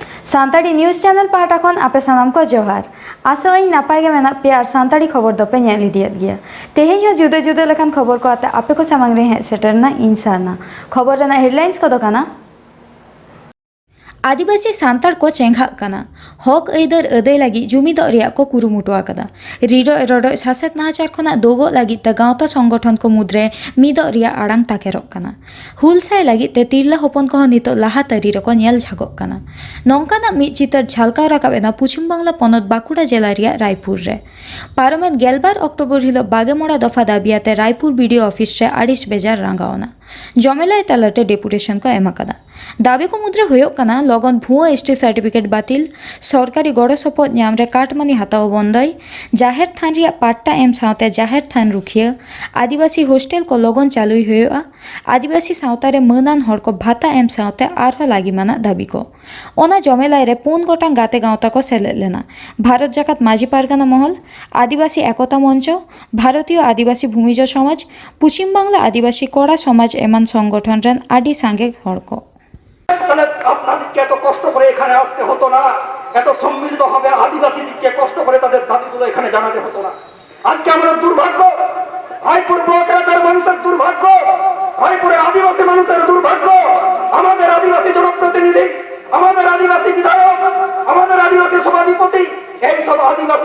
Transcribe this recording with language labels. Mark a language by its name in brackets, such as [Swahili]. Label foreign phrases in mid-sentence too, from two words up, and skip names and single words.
[Santali] सानताड़ी [English] news channel [Santali] पाहटा खन आपे सानाम को जोहार आसोई नापाय गे मेना पे आर सानताड़ी खबर दोपे नेल इदियत गया तेहेन हो जुदे जुदे लेखान खबर को आते आपे को सामांग रे हे सेटरना इंसाना खबर रेना हेडलाइंस को दोकाना आदिवासी सान्ताड़ को चेंघाग हक आयदार अदाय लगी जुमिद को कुरुमुटु रिडो रडो सासेत नाचार खना दोगो लगी ते गावता संगठन को मुद्रे मिद आड़ांग ताकेरोग हुलसाय लगी ते तिरला हपन को नितो लाहा तरी रको नेल झागोग कना नोंकाना मिद चितर झलकाव राकाबेना पश्चिम बांगला पनत बांकुड़ा जिला रिया रायपुर रे पारमेत गेलबार अक्टोबर हिलो बागे मोड़ा दफा दाबियाते रायपुर [English] BDO office [Santali] रे आड़िस बेजार रांगावना जमेलाय तालाटे डेपुटेशन को एमाकादा दाबी को मुद्रा होयोग कना लगन भुआ [English] ST certificate [Santali] बातिल सरकारी गड़ो सपोद नाम रे काटमानी हताव बंदय जाहेर थान रिया पाट्टा एम सावते जाहेर थान रुखिया आदिवासी हॉस्टेल को लगन चालुई होयोआ आदिवासी सावतारे मनान हर को भाता एम सावते आरहो लागी माना दाबी को ओना जमेलाय रे 5 गोटांग गाते गावता को सेलेद लेना भारत जाकात माझी पारगाना महल आदिवासी एकता मंच भारतीय आदिवासी भूमिज समाज पश्चिम बांगला आदिवासी कड़ा समाज एमान संगठन रेन आडि सांगे हर को [Bangla] আপনাদেরকে এত কষ্ট করে এখানে আসতে হতো না এত সম্মিলিত হবে আদিবাসীদেরকে কষ্ট করে তাদের দাবিগুলো এখানে জানাতে হতো না আজকে আমাদের দুর্ভাগ্য রায়পুর ব্লক এলাকার মানুষের দুর্ভাগ্য রায়পুরের আদিবাসী মানুষের দুর্ভাগ্য আমাদের আদিবাসী জনপ্রতিনিধি আমাদের আদিবাসী বিধায়ক আমাদের আদিবাসী সভাধিপতি এই সব আদিবাসী